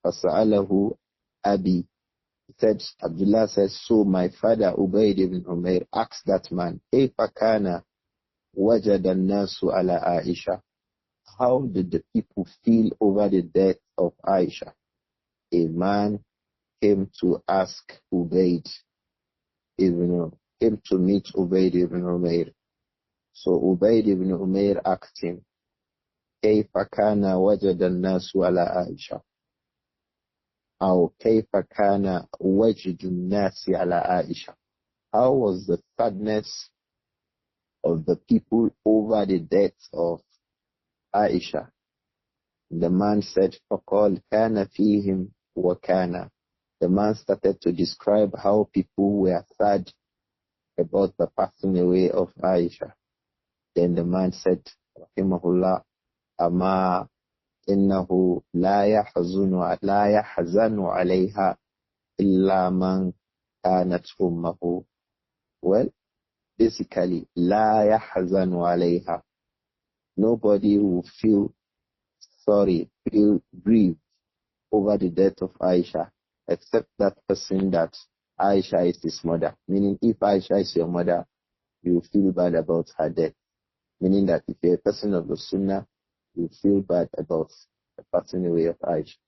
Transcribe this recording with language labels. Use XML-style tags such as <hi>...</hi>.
<ar>فَسَأَلَهُ أَبِي,</ar> <en>he said, Abdullah says, so my father Ubayd ibn Umayr asked that man,</en> <ar>كَيْفَ كَانَ وَجَدَ النَّاسُ عَلَى</ar> <en>Āishah? How did the people feel over the death of Āishah? A man came to ask Ubayd came to meet Ubayd ibn Umayr. So Ubayd ibn Umayr asked him,</en> <ar>كيف كان وجد الناس على عائشة أو كيف كان وجد الناس على عائشة?</ar> <en>How was the sadness of the people over the death of Āishah? The man said,</en> <ar>فقال كان فيهم وكان.</ar> <en>The man started to describe how people were sad about the passing away of Āishah. Then the man said, rahimahullah,</en> <ar>أما إنه لا يحزن عليها إلا من كانت أمه.</ar> <en>Well, basically,</en> <ar>لا يحزن عليها.</ar> <en>Nobody will feel sorry, feel grieved over the death of Āishah, except that person that Āishah is his mother. Meaning, if Āishah is your mother, you feel bad about her death. Meaning that if you're a person of the Sunnah, you feel bad about the passing away of Āishah.</en>